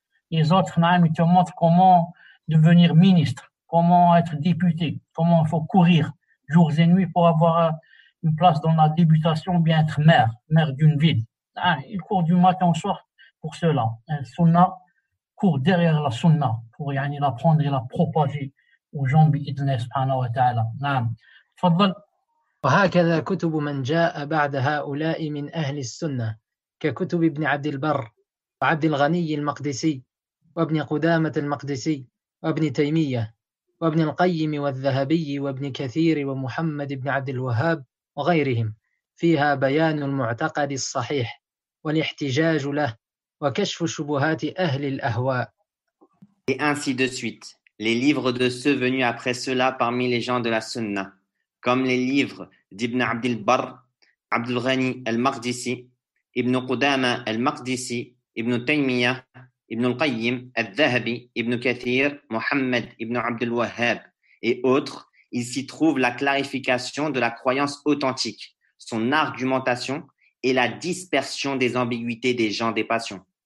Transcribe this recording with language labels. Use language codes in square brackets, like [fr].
[fr] Les autres, ils te montrent comment devenir ministre, comment être député, comment il faut courir jours et nuits pour avoir une place dans la députation, bien être maire d'une ville. Ils courent du matin au soir pour cela. Un sunnah court derrière la sunnah pour la prendre et la propager aux gens [ar] بإذنه سبحانه وتعالى. نعم. تفضل. وهكذا كتب من جاء بعد هؤلاء من أهل السنة ككتب ابن عبد البر وعبد الغني المقدسي وابن قدامة المقدسي وابن تيمية وابن القيم والذهبي وابن كثير ومحمد بن عبد الوهاب وغيرهم، فيها بيان المعتقد الصحيح والاحتجاج له وكشف شبهات أهل الأهواء. [fr] Et ainsi de suite, les livres de ceux venus après cela parmi les gens de la Sunna, comme les livres d'Ibn Abdil Barr, Abdul Ghani al-Maqdisi, Ibn Qudama al-Maqdisi, Ibn Taymiyyah, Ibn al-Qayyim, al-Dhahabi, Ibn Kathir, Muhammad Ibn Abdul Wahhab et autres, il s'y trouve la clarification de la croyance authentique, son argumentation et la dispersion des ambiguïtés des gens des passions.